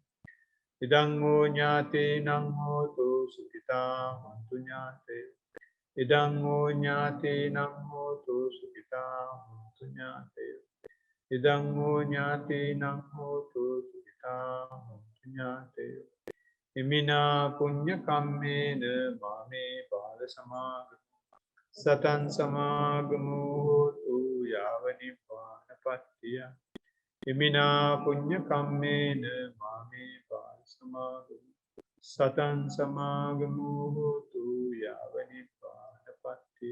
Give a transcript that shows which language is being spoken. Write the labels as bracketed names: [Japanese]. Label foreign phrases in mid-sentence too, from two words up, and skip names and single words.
[Pali] ඉදං හෝ ඥාතේනං හෝතු සුඛිතා හොන්තු ඥාතේ ඉදං හෝ ඥාතීනං හෝතු සුඛිතා හොන්තු ඥාතයෝ. ඉදං හෝ ඥාතීනං හෝතු සුඛිතා හොන්තු ඥාතයෝ. ඉමිනා පුඤ්ඤ කම්මේන මාමේ බාල සමාගමෝ සතං සමාගමෝ හෝතු යාව නිබ්බානපත්තිය. ඉමිනා පුඤ්ඤ කම්මේන මාමේ බාල සමාගමෝ සතං සමාගමෝ හෝතු යාව නිබ්බානපත්තිය.